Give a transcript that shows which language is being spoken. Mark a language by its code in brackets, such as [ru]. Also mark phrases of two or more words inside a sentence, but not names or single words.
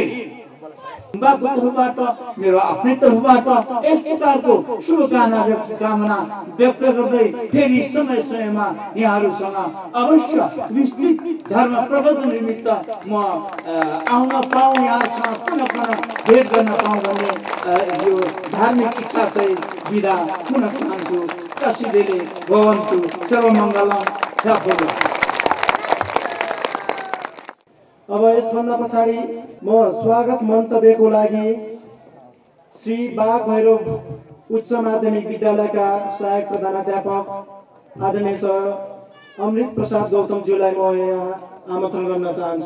[ne] बाबुको तर्फबाट, मेरो आफ्नै तर्फबाट यस प्रकारको शुभकामना व्यक्त गर्दै फेरि समय समयमा यहाँहरूसँग अवश्य विस्तृत धर्म प्रबन्धन निमित्त म आउन पाऊँ, यहाँसँग पुनः भेट गर्न पाऊँ भन्ने यो धार्मिक इच्छा चाहिँ बिदा हुन चाहन्छु। [sa] प्रसिद्धले भवन्तु सर्वमङ्गलम सफलम। [ne] अब यसभन्दा पछाडि म स्वागत मन्तव्यको लागि श्री बाघ भैरव उच्च माध्यमिक विद्यालयका सहायक प्रधानाध्यापक आदरणीय सर अमृत प्रसाद गौतमज्यूलाई म यहाँ आमन्त्रण गर्न चाहन्छु।